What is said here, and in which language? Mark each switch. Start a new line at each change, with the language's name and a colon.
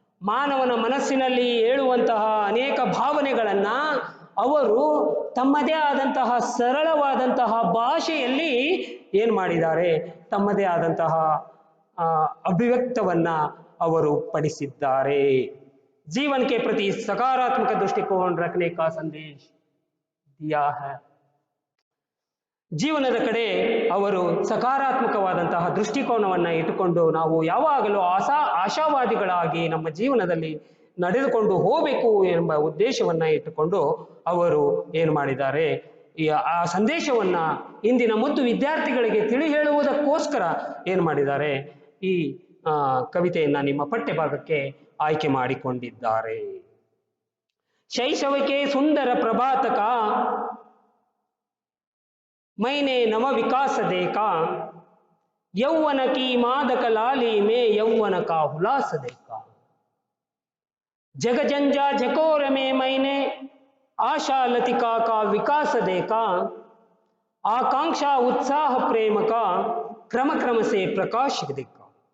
Kannada: ಮಾನವನ ಮನಸ್ಸಿನಲ್ಲಿ ಏಳುವಂತಹ ಅನೇಕ ಭಾವನೆಗಳನ್ನ ಅವರು ತಮ್ಮದೇ ಆದಂತಹ ಸರಳವಾದಂತಹ ಭಾಷೆಯಲ್ಲಿ ಏನ್ ಮಾಡಿದ್ದಾರೆ, ತಮ್ಮದೇ ಆದಂತಹ ಅಭಿವ್ಯಕ್ತವನ್ನ ಅವರು ಪಡಿಸಿದ್ದಾರೆ.
Hindi: जीवन के प्रति सकारात्मक दृष्टिकोण रखने का संदेश दिया है.
Kannada: ಜೀವನದ ಕಡೆ ಅವರು ಸಕಾರಾತ್ಮಕವಾದಂತಹ ದೃಷ್ಟಿಕೋನವನ್ನ ಇಟ್ಟುಕೊಂಡು ನಾವು ಯಾವಾಗಲೂ ಆಶಾವಾದಿಗಳಾಗಿ ನಮ್ಮ ಜೀವನದಲ್ಲಿ ನಡೆದುಕೊಂಡು ಹೋಗಬೇಕು ಎಂಬ ಉದ್ದೇಶವನ್ನ ಇಟ್ಟುಕೊಂಡು ಅವರು ಏನು ಮಾಡಿದ್ದಾರೆ, ಆ ಸಂದೇಶವನ್ನ ಇಂದಿನ ಮುದ್ದು ವಿದ್ಯಾರ್ಥಿಗಳಿಗೆ ತಿಳಿ ಹೇಳುವುದಕ್ಕೋಸ್ಕರ ಏನು ಮಾಡಿದ್ದಾರೆ, ಈ ಕವಿತೆಯನ್ನ ನಿಮ್ಮ ಪಠ್ಯಭಾಗಕ್ಕೆ ಆಯ್ಕೆ ಮಾಡಿಕೊಂಡಿದ್ದಾರೆ.
Hindi: ಶೈಶವಕ್ಕೆ ಸುಂದರ ಪ್ರಭಾತಕ मैंने नव विकास देखा, यौवन की मादक लाली में यौवन का हुलास देखा. जग जंजा झकोर में मैंने आशा लतिका का विकास देखा, आकांक्षा उत्साह प्रेम का क्रम क्रम से प्रकाश देखा.